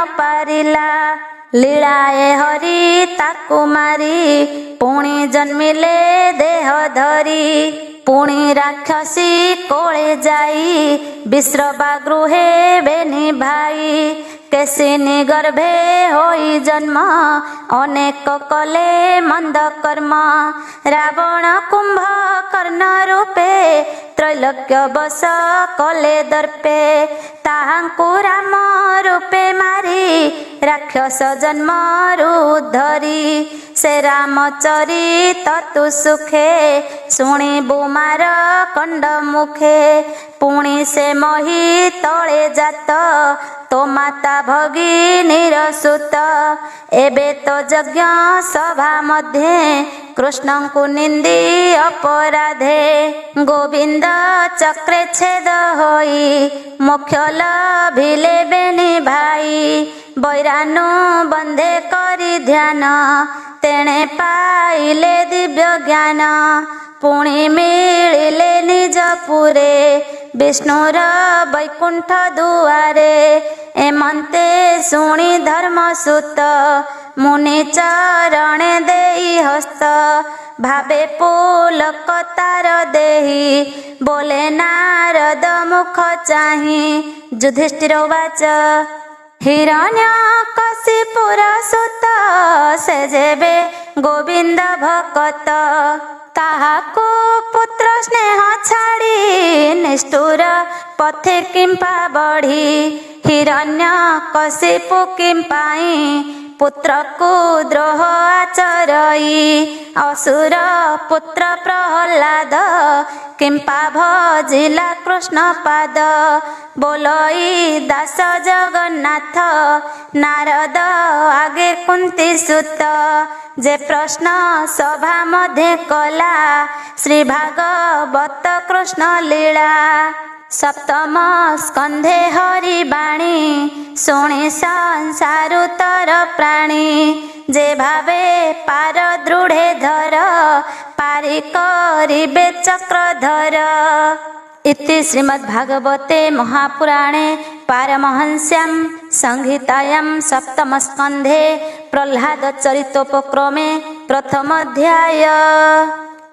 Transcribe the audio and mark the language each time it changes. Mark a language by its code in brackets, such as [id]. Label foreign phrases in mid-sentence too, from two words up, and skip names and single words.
[or] ପାରିଲା ଲୀଳାଏ ହରି ତାକୁ ମାରି ପୁଣି ଜନ୍ମିଲେ ଦେହ ଧରି ପୁଣି ରାକ୍ଷସୀ କୋଳେ ଯାଇ ବିଶ୍ରବା ଗୃହେ ବେନି ଭାଇ କେଶିନୀ ଗର୍ଭେ ହୋଇ ଜନ୍ମ ଅନେକ କଲେ ମନ୍ଦ କର୍ମ ରାବଣ କୁମ୍ଭ କର୍ଣ୍ଣ ରୂପେ ତ୍ରୈଲୋକ୍ୟ ବଶ କଲେ ଦର୍ପେ ତାହାଙ୍କୁ ରାମ ରୂପେ ମାରି ରାକ୍ଷସ ଜନ୍ମ ଧରି ସେ ରାମଚରିତ ତୁ ସୁଖେ ଶୁଣି ବୁମାର କଣ୍ଡ ମୁଖେ ପୁଣି ସେ ମହୀ ତଳେ ଜାତ ତୋ ମାତା ଭଗିନୀର ସୁତ ଏବେ ତୋ ଯଜ୍ଞ ସଭା ମଧ୍ୟେ କୃଷ୍ଣ କୋ ନିନ୍ଦି ଅପରାଧେ ଗୋବିନ୍ଦ ଚକ୍ରେ ଛେଦ ହୋଇ ମୁଖ୍ୟ ଲଭିଲେ ବେନି ଭାଇ ବୈରାନୁ ବନ୍ଧେ କରି ଧ୍ୟାନ ତେଣେ ପାଇଲେ ଦିବ୍ୟ ଜ୍ଞାନ ପୁଣି ମିଳିଲେ ନିଜ ପୁରେ ବିଷ୍ଣୁର ବୈକୁଣ୍ଠ ଦୁଆରେ ଏମନ୍ତେ ଶୁଣି ଧର୍ମସୁତ ମୁନି ଚରଣେ ଦେଇ ହସ୍ତ ଭାବେ ପୁଳକ ତାର ଦେହୀ ବୋଲେ ନାରଦ ମୁଖ ଚାହିଁ ଯୁଧିଷ୍ଠିର ଉବାଚ ହିରଣ୍ୟକଶିପୁର ସୁତ ସେ ଯେବେ ଗୋବିନ୍ଦ ଭକ୍ତ ତାହାକୁ ପୁତ୍ର ସ୍ନେହ ଛାଡ଼ି ନିଷ୍ଠୁର ପଥେ କିମ୍ପା ବଢ଼ି ହିରଣ୍ୟକଶିପୁ କିମ୍ପାଇଁ ପୁତ୍ର କୋ ଦ୍ରୋହ ଆଚରଇ ଅସୁର ପୁତ୍ର ପ୍ରହ୍ଲାଦ କିମ୍ପା ଭଜିଲା କୃଷ୍ଣ ପାଦ ବୋଲଇ ଦାସ ଜଗନ୍ନାଥ ନାରଦ ଆଗେ କୁନ୍ତୀ ସୁତ ଯେ ପ୍ରଶ୍ନ ସଭା ମଧ୍ୟେ କଲା ଶ୍ରୀ ଭାଗବତ କୃଷ୍ଣ ଲୀଳା ସପ୍ତମ ସ୍କନ୍ଧେ ହରି ବାଣୀ ଶୁଣି ସଂସାରୁତର ପ୍ରାଣୀ ଯେ ଭାବେ ପାର ଦୃଢ଼େ ଧର ପାରି କରିବେ ଚକ୍ରଧର [sa] इति श्रीमद्भागवते महापुराणे पारमहंस्यां संहितायां सप्तमस्कन्धे प्रह्लाद चरितोपक्रमे प्रथम अध्याय।